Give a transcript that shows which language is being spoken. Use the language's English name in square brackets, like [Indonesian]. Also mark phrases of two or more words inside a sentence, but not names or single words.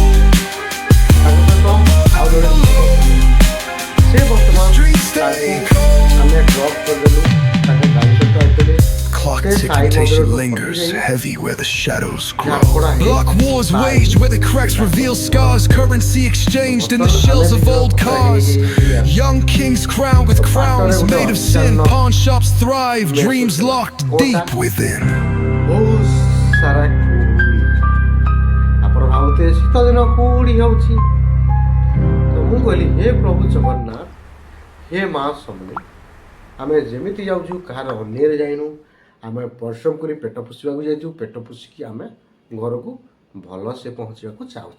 [English] Clock ticking lingers, heavy where the shadows grow. Block wars waged where the cracks reveal scars. Currency exchanged in the shells of old cars. Young kings crowned with crowns made of sin. Pawn shops thrive, dreams locked deep within. [Odia] ଶୀତ ଦିନ କୁହୁଡ଼ି ହେଉଛି ତ ମୁଁ କହିଲି ହେ ପ୍ରଭୁ ଜଗନ୍ନାଥ, ହେ ମା ସମଲେଇ, ଆମେ ଯେମିତି ଯାଉଛୁ କାହାର ଅନ୍ୟରେ ଯାଇନୁ, ଆମେ ପରିଶ୍ରମ କରି ପେଟ ପୋଷିବାକୁ ଯାଇଛୁ, ପେଟ ପୋଷିକି ଆମେ ଘରକୁ ଭଲସେ ପହଞ୍ଚିବାକୁ ଚାହୁଁଛୁ।